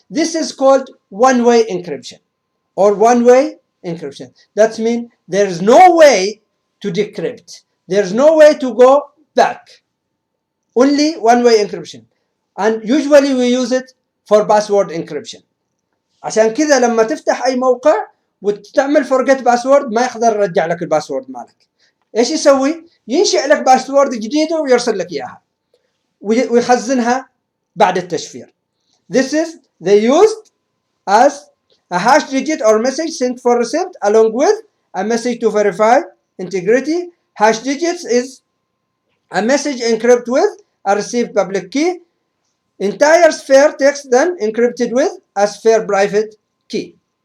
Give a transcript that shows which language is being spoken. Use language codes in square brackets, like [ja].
[en] This is called one-way encryption or one-way encryption. That means there's no way to decrypt. There's no way to go back. Only one-way encryption. And usually we use it for password encryption. [ar] عشان كذا لما تفتح أي موقع وتعمل [en] forget password [ar] ما يقدر يرجع لك الباسورد مالك. إيش يسوي؟ ينشئ لك باسورد جديدة ويرسل لك إياها ويخزنها بعد التشفير. [en] This is they used as a hash digit or message sent for receipt along with a message to verify integrity. Hash digits is a message encrypted with a received public key. Entire sphere text then encrypted with a sphere private key.